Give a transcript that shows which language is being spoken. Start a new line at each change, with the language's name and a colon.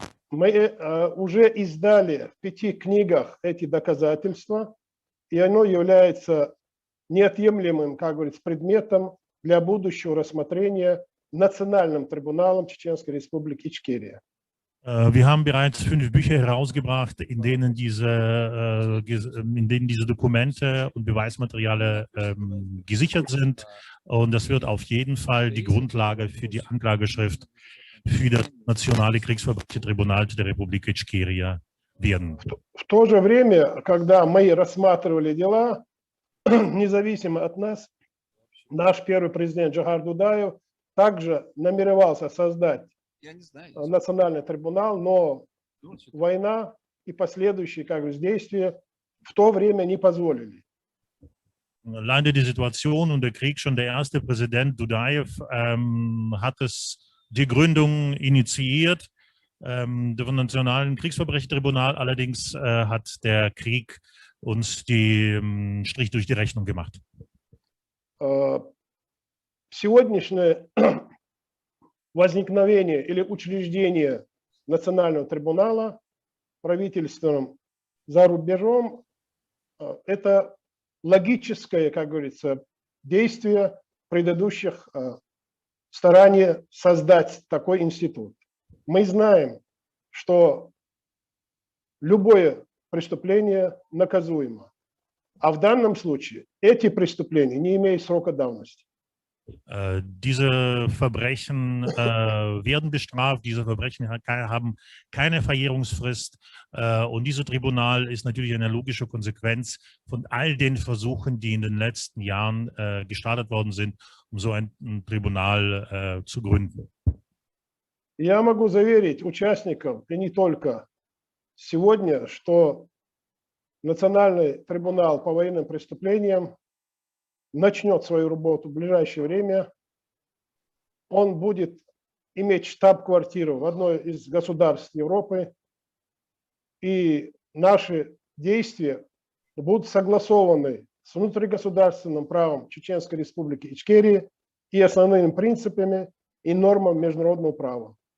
Russian: Мы уже издали в 5 книгах эти доказательства, и оно является неотъемлемым, как говорится, предметом для будущего рассмотрения Национальным трибуналом Чеченской Республики Ичкерия.
German: Wir haben bereits 5 Bücher herausgebracht, in denen diese Dokumente und Beweismaterialien gesichert sind. Und das wird auf jeden Fall die Grundlage für die Anklageschrift für das Nationale Kriegsverbrechen-Tribunal der Republik Ичкерия werden.
Russian: В то же время, когда мы рассматривали дела, независимо от нас, наш первый президент Джохар Дудаев также намеревался создать национальный трибунал, но война и последующие, как бы, действия в то время не позволили.
German: Leider die Situation und der Krieg, schon der erste Präsident Dudajew hat die Gründung initiiert, des Nationalen Kriegsverbrechen-Tribunal, allerdings hat der Krieg uns den Strich durch die Rechnung gemacht.
Russian: Сегодняшнее возникновение или учреждение Национального трибунала правительством за рубежом – это логическое, как говорится, действие предыдущих стараний создать такой институт. Мы знаем, что любое преступление наказуемо, а в данном случае эти преступления не имеют срока давности.
German: Diese Verbrechen werden bestraft, diese Verbrechen haben keine Verjährungsfrist und dieses Tribunal ist natürlich eine logische Konsequenz von all den Versuchen, die in den letzten Jahren gestartet worden sind, um so ein Tribunal zu gründen.
Russian: Я могу заверить участников, и не только сегодня, что Национальный трибунал по военным преступлениям начнет свою работу в ближайшее время. Он будет иметь штаб-квартиру в одной из государств Европы, и наши действия будут согласованы с внутригосударственным правом Чеченской Республики Ичкерия и основными принципами и нормами международного права.